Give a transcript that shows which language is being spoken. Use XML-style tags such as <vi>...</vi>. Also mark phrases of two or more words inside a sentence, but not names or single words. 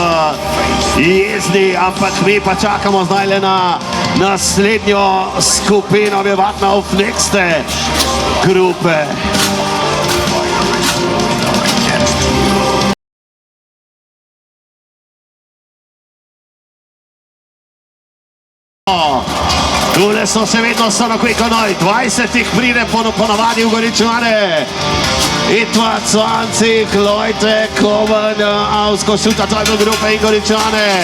<sl>jezni, ampak mi pa čakamo zdaj le na naslednjo skupino,</sl> <de>wir warten auf nächste Gruppe.</de> <sl>Tule so še vedno</sl> <it>sono qui con noi,</it> <sl>20 jih pride ponavadi v Goričane.</sl> <de>Etwa 20 Leute kommen aus Košuta Teufel Gruppe in Goričane.</de>